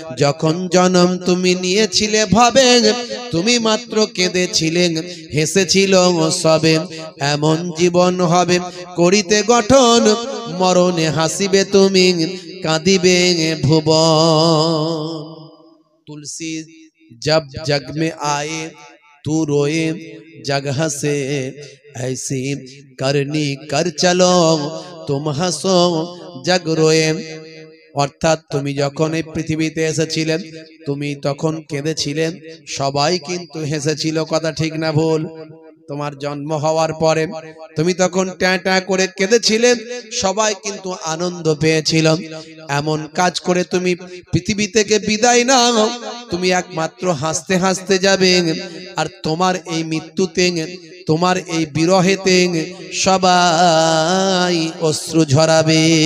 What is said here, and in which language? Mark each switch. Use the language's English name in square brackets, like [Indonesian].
[Bangla] যখন জন্ম তুমি নিয়েছিলে ভাবে, তুমি মাত্র কেঁদেছিলে, হেসেছিল সবে, এমন জীবন হবে করিতে গঠন, মরণে হাসিবে তুমি, কাঁদিবে ভুবন। [Hindi] तुलसी जब जग में आए तू रोए, जग हंसे ऐसी करनी कर चलो, तुम हंसो जग रोए। [Bangla] অর্থাৎ তুমি যখন এই পৃথিবীতে এসেছিলেন, তুমি তখন কেঁদেছিলেন, সবাই কিন্তু হেসেছিল, কথা ঠিক না ভুল? তোমার জন্ম হওয়ার পরে তুমি তখন ট্যাঁ ট্যাঁ করে কেঁদেছিলে, সবাই কিন্তু আনন্দ পেয়েছিল। এমন কাজ করে তুমি পৃথিবী থেকে বিদায় নাও, তুমি একমাত্র হাসতে হাসতে যাবে, আর তোমার এই মৃত্যুতে, তোমার এই বিরহেতে সবাই অশ্রু ঝরাবে।